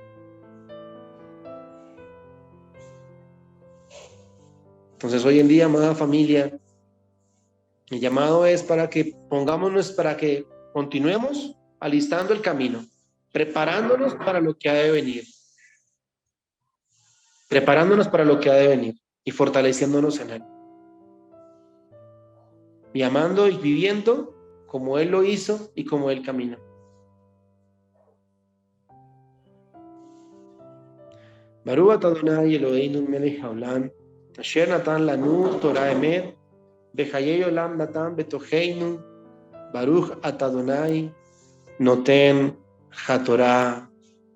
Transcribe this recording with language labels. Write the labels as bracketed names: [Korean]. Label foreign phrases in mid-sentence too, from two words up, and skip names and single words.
[Spanish] Entonces hoy en día, amada familia, el llamado es para que continuemos alistando el camino, preparándonos para lo que ha de venir. Preparándonos para lo que ha de venir. y fortaleciéndonos en Él. Y amando y viviendo como Él lo hizo y como Él caminó. [Hebrew] ברוך אתה אדוני אלוהינו מלך העולם אשר נתן לנו תורת אמת וחיי עולם נתן בתוכנו ברוך אתה אדוני נותן התורה.